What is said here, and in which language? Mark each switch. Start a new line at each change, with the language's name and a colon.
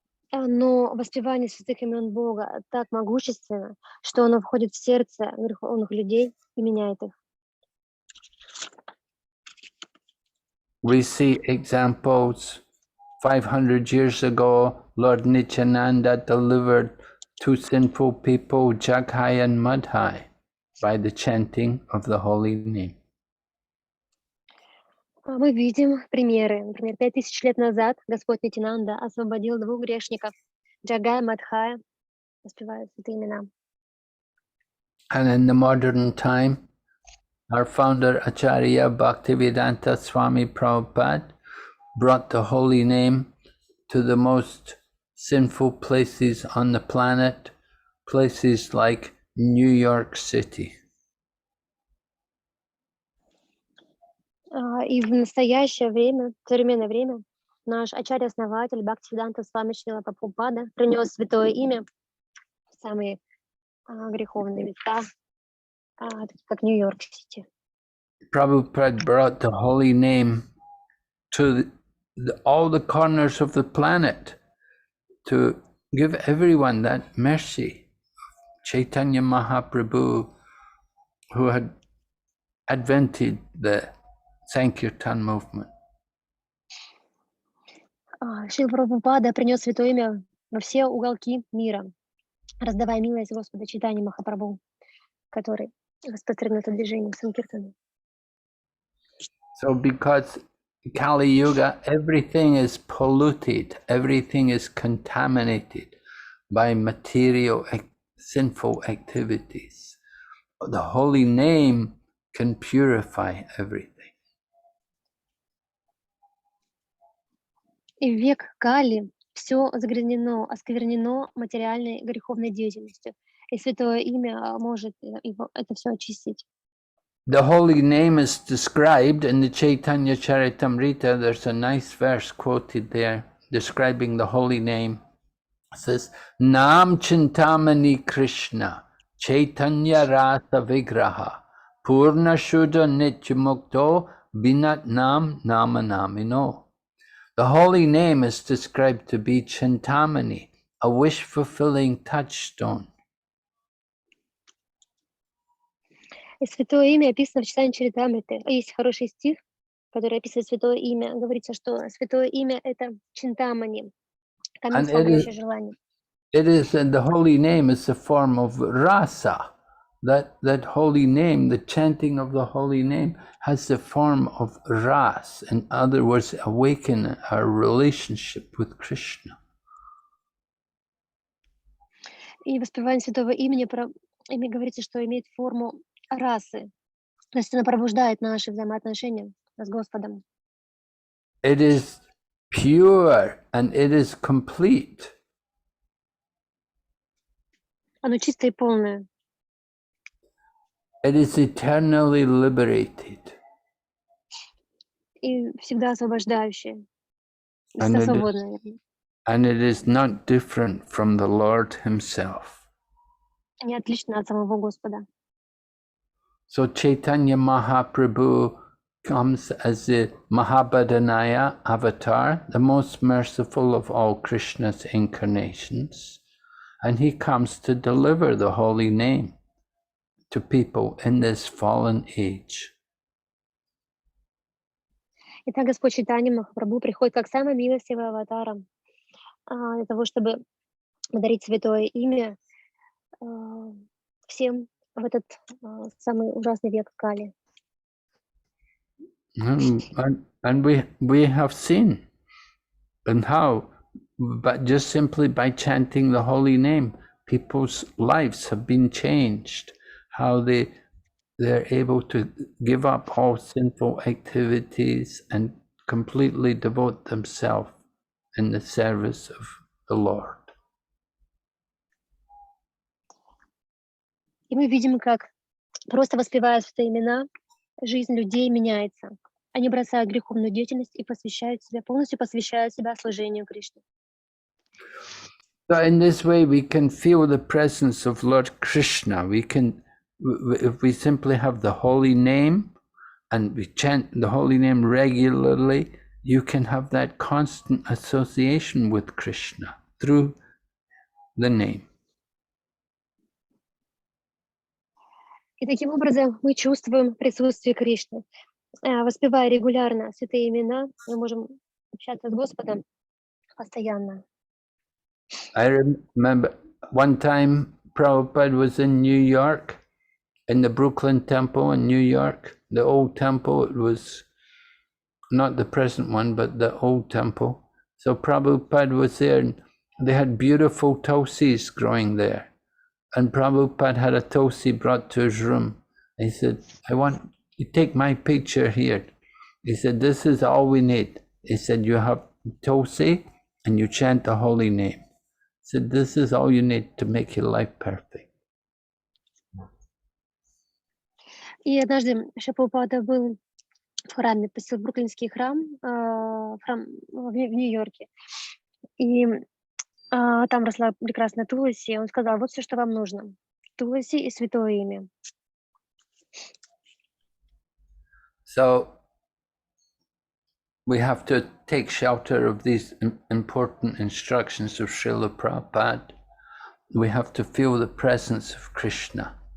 Russian: Но воспевание святых имен Бога так могущественно, что оно входит в сердце греховных людей и меняет их.
English: We see examples. 500 years ago, Lord Nityananda delivered two sinful people, Jaghai and Madhai, by the chanting of the holy name.
Russian: Мы видим примеры. Например, 5000 лет назад Господь Нитянанда освободил двух грешников, Джагая и Мадхая, воспевая святые имена.
English: And in the modern time, our founder Acharya Bhaktivedanta Swami Prabhupada brought the holy name to the most sinful places on the planet, places like New York City.
Russian: И в настоящее время, в современное время, наш ачарья-основатель Бхактивиданта Свами Шрила Прабхупада принес святое имя в самые греховные места, как Нью-Йорк-Сити.
English: Prabhupada brought the holy name to all the corners of the planet to give everyone that mercy. Chaitanya Mahaprabhu, who had invented the Sankirtan movement.
Russian: Шрила Прабхупада принес святое имя во все уголки мира, раздавая милость Господа Чайтаньи Махапрабху, который распространил это движение Санкиртана.
English: So because Kali Yuga, everything is polluted, everything is contaminated by material sinful activities. The holy name can purify everything.
Russian: И в век Кали все загрязнено, осквернено материальной греховной деятельностью. И святое имя может это все очистить.
English: The holy name is described in the Chaitanya Charitamrita. There's a nice verse quoted there describing the holy name. It says,
Sanskrit: Nam Chintamani Krishna, Chaitanya Rasa Vigraha, Purna Shuddha Nityamukto, Binat Nam Namanamino.
English: The holy name is described to be Chintamani, a wish-fulfilling touchstone.
Russian: И святое имя описано в читании Чаритамриты. Есть хороший стих, который описывает святое имя. Говорится, что святое имя — это Чинтамани, камень, исполняющий желание.
English: It is, and the holy name is a form of rasa. That holy name, the chanting of the holy name, has the form of ras. In other words, awaken our relationship with Krishna.
Russian: И воспевание святого имени говорится, что имеет форму расы. То есть она пробуждает наши взаимоотношения с Господом.
English: It is pure and it is complete.
Russian: Оно чистое и полное.
English: It is eternally liberated.
Russian: И всегда освобождающее.
English: And
Russian: Всегда
English: it is-
Russian: свободное.
English: And it is not different from the Lord himself.
Russian: Не отлично от самого Господа.
English: So Chaitanya Mahaprabhu comes as the Mahabhadanaya avatar, the most merciful of all Krishna's incarnations, and he comes to deliver the holy name to people in this fallen age.
Russian: Итак, Господь Чайтанья Махапрабху приходит как самый милостивый аватар для того, чтобы подарить святое имя всем в этот самый ужасный век Кали.
English: And we have seen and how, but just simply by chanting the holy name, people's lives have been changed, how they're able to give up all sinful activities and completely devote themselves in the service of the Lord.
Russian: И мы видим, как просто воспевая святые имена, жизнь людей меняется. Они бросают греховную деятельность и полностью посвящают себя служению Кришне.
English: So in this way, we can feel the presence of Lord Krishna. We can, if we simply have the holy name and we chant the holy name regularly, you can have that constant association with Krishna through the name.
Russian: И таким образом мы чувствуем присутствие Кришны. Воспевая регулярно святые имена, мы можем общаться с Господом постоянно.
English: I remember one time Prabhupada was in New York, in the Brooklyn Temple in New York, the old temple. It was not the present one, but the old temple. So Prabhupada was there, and they had beautiful tulsis growing there. And Prabhupada had a tulsi brought to his room. He said, I want you to take my picture here. He said, this is all we need. He said, you have tulsi and you chant the holy name. He said, this is all you need to make your life perfect.
Russian: И однажды Шрила был в храме, посетил Бруклинский храм, храм в Нью-Йорке. И там росла прекрасная Туласи, и он сказал, вот все, что вам нужно. Туласи и святое имя.
English: So we have to take shelter of these important instructions of Srila Prabhupada. We have to feel the presence of Krishna.